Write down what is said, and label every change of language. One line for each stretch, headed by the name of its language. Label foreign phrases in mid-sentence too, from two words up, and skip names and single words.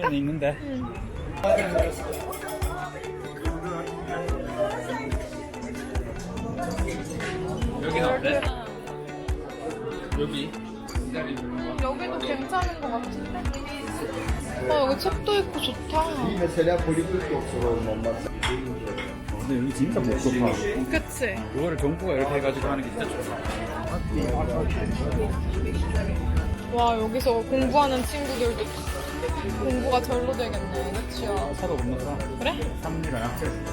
Korean: 파리는 있는데. 여기는 어때? 여기. 여기도 괜찮은 것 같은데? 아 여기 책도 있고 좋다.
Turkish: mesela politik doktoru olmaz.
Korean: 근데 여기 진짜 못 좋다. 그치? 그거를 정부가 이렇게 해가지고 하는 게 진짜 좋다. 와 여기서 공부하는 친구들도 공부가 절로 되겠네. 그치요? 사도 못 넣었어. 그래? 3리라야.